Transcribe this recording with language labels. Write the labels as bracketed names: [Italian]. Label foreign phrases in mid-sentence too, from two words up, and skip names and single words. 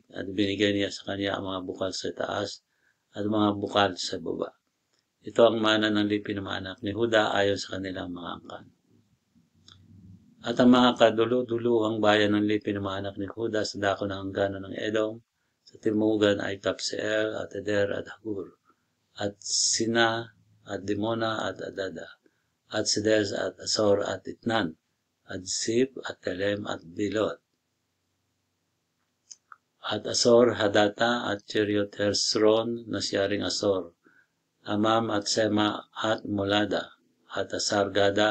[Filipino] At binigay niya sa kanya ang mga bukal sa taas at mga bukal sa baba. Ito ang mana ng lipi ng mga anak ni Huda ayon sa kanilang mga angkan. At ang mga kaduluduluhang bayan ng Lipi ng mga anak ni Huda sa dako ng hangganan ng Edom, sa timugan ay Kabseel at Eder at Hagur, at Sina at Dimona at Adada, at Sides at Asor at Itnan, at Zip at Telem at Bilot, at Asor Hadata at Cheriot Hersron na siyaring Asor, Amam at Sema at Molada, at Asargada